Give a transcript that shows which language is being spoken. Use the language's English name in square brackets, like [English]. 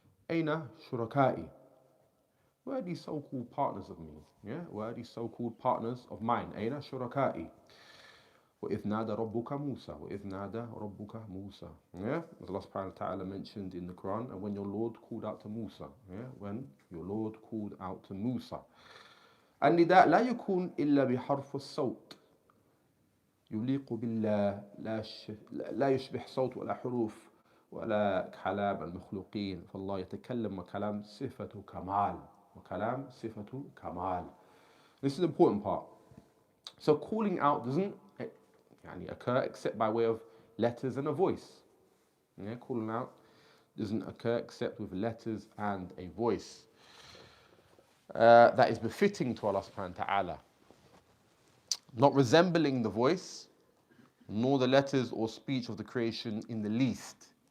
[Arabic] أين شركائي, [English] where are these so-called partners of me? Yeah, where are these so-called partners of mine? [Arabic] أين شركائي. وإذ نادى ربك موسى. وإذ نادى ربك موسى. [English] Yeah, as Allah subhanahu wa ta'ala mentioned in the Quran, and when your Lord called out to Musa. Yeah, when your Lord called out to Musa. [Arabic] النداء لا يكون إلا بحرف الصوت يليق بالله, لا يشبه صوت ولا حروف ولا كلام المخلوقين, فالله يتكلم وكلام صفة كمال, وكلام صفة كمال. [English] This is the important part. So calling out doesn't occur except by way of letters and a voice. Yeah, calling out doesn't occur except with letters and a voice that is befitting to Allah subhanahu wa ta'ala, not resembling the voice nor the letters or speech of the creation in the least.